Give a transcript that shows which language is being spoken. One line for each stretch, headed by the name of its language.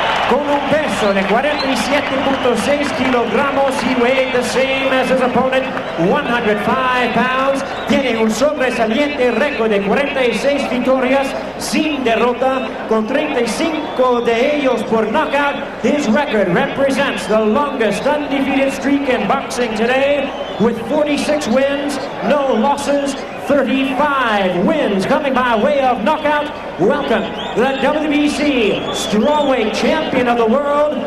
Spanish: Con un peso de 47.6 kilogramos,
English: he weighed the same as his opponent, 105 pounds.
Spanish: Tiene un sobresaliente récord de 46 victorias sin derrota, con 35 de ellos por knockout.
English: His record represents the longest undefeated streak in boxing today, with 46 wins, no losses, 35 wins coming by way of knockout. Welcome, the WBC Strawweight Champion of the World.